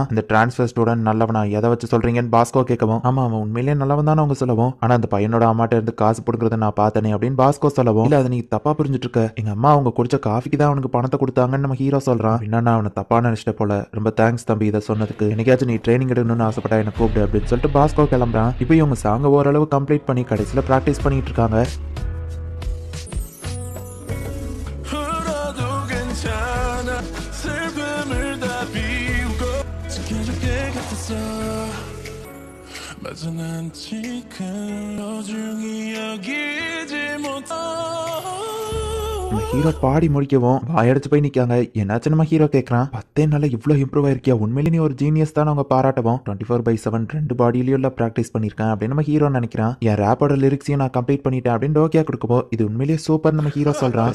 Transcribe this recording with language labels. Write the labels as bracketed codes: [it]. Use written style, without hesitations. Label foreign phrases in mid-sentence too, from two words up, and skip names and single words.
[ta] அந்த [en] transfer student [ta] நல்லவனா எதை வச்சு சொல்றீங்கன்னு பாஸ்கோ கேட்கவும், ஆமா அவன் உண்மையிலேயே நல்லவன் தான் அவங்க சொல்லவும், ஆனா அந்த பையனோட அம்மாட்ட இருந்து காசு போடுறத நான் பார்த்தனே அப்படின்னு பாஸ்கோ சொல்லவும், இல்ல அதை நீ தப்பா புரிஞ்சுட்டு இருக்க, எங்க அம்மா அவங்க குடிச்ச காஃபிக்கு தான் அவனுக்கு பணத்தை கொடுத்தாங்கன்னு நம்ம ஹீரோ சொல்றான். என்னன்னா அவனை தப்பா நினைச்சிட்ட போல, ரொம்ப தேங்க்ஸ் தம்பி இதை சொன்னதுக்கு, என்னைக்காச்சும் நீ ட்ரைனிங் எடுக்கணும்னு ஆசைப்பட்டா என்ன கூப்பிடு அப்படின்னு சொல்லிட்டு பாஸ்கோ கிளம்புறான். இப்போ இவங்க சாங்க ஓரளவு கம்ப்ளீட் பண்ணி கடைசியில பிராக்டிஸ் பண்ணிட்டு இருக்காங்க. [ko] 맞아 난 지금 소중히 여기지 못해 [ta] நம்ம ஹீரோ பாடி முடிக்கவும் வாயடிச்சு போய் நிக்காங்க. என்னாச்சு நம்ம ஹீரோ கேட்கறான். 10 நாள்ல இவ்வளவு இம்ப்ரூவ் ஆயிருக்கியா, உண்மையிலே நீ ஒரு ஜீனியஸ் தான் அவங்க பாராட்டவும், 24/7 2 பாடியிலயும் பிராக்டிஸ் பண்ணிருக்கேன் அப்படின்னு நம்ம ஹீரோ நினைக்கிறான். என் ரேப்போட லிரிக்ஸையும் நான் கம்ப்ளீட் பண்ணிட்டேன் அப்படின்னு டோக்கியா கொடுக்கப்போ, இது உண்மையிலேயே சூப்பர் நம்ம ஹீரோ சொல்றான்.